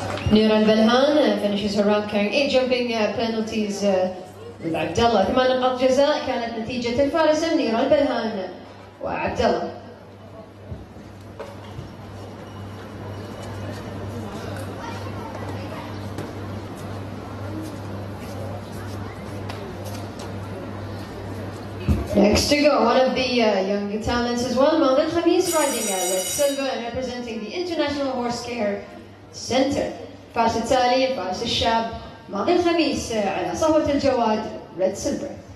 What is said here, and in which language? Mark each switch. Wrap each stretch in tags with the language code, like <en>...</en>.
<en>Munira al-Balhan finishes her round carrying 8 jumping penalties with Abdullah.</en> <ar>8 نقاط جزاء كانت نتيجة الفارسة منيرة البلهان وعبدالله.</ar> <en>Next to go, one of the young talents as well, Ahmad Khamis, riding red silver and representing the International Horse Care Center.</en> <ar>فارس التالي فارس الشاب ماضي الخميس على صهوة الجواد ريد سيلفر.</ar>